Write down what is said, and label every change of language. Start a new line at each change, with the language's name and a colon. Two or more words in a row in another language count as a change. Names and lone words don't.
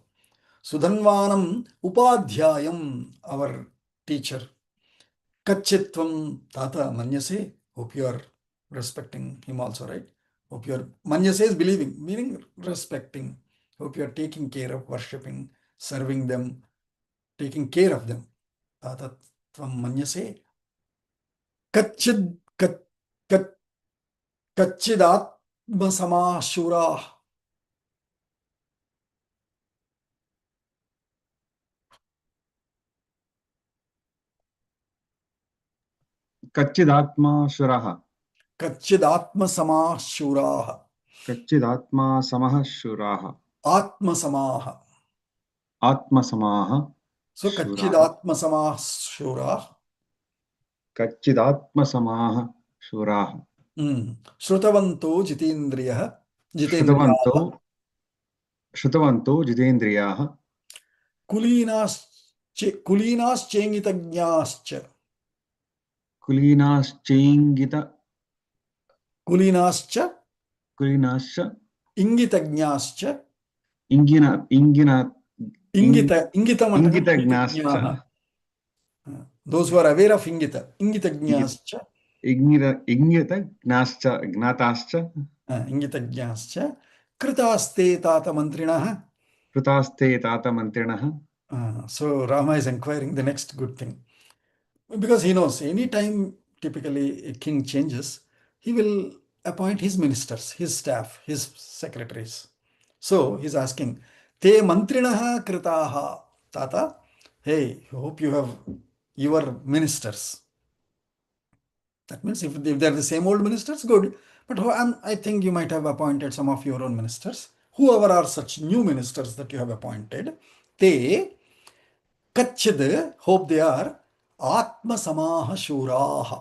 Sanskrit: Sudhanvanam Upadhyayam,
English: our teacher.
Sanskrit: Kachchitvam Tata Manyase.
English: Hope you are respecting him also, right? Hope you are, Manyase is believing, meaning respecting. Hope you are taking care of, worshipping, serving them, taking care of them.
Sanskrit: Tata Tvam Manyase. Kachchidatma Samashura. Kachchidatma Shuraha. Kachchidatma Samashura. Kachchidatma Samah Shuraha. Atma Samaha. Atma Samaha. So Kachchidatma Samashura. Kachchidatma Samaha Shuraha. Shrutavanto Jitendriyaha. Shrutavanto Jitendriyaha. Kulinascha. Kulinascha Ingitagnyascha. Ingitam Ingitagnyascha.
English: Those who are aware of Ingitagnyascha.
Sanskrit: Gnyatascha. Ingitagnyascha. Kritaste Tata Mantrinaha. Kritaste Tata Mantrinaha.
English: So Rama is inquiring the next good thing. Because he knows anytime typically a king changes, he will appoint his ministers, his staff, his secretaries. So he's asking,
Sanskrit: Te mantrinaha kritaha. Tata,
English: hey, hope you have your ministers. That means if they're the same old ministers, good. But I think you might have appointed some of your own ministers. Whoever are such new ministers that you have appointed,
Sanskrit: Te kachchid,
English: hope they are
Sanskrit: Atma Samaha Shuraha.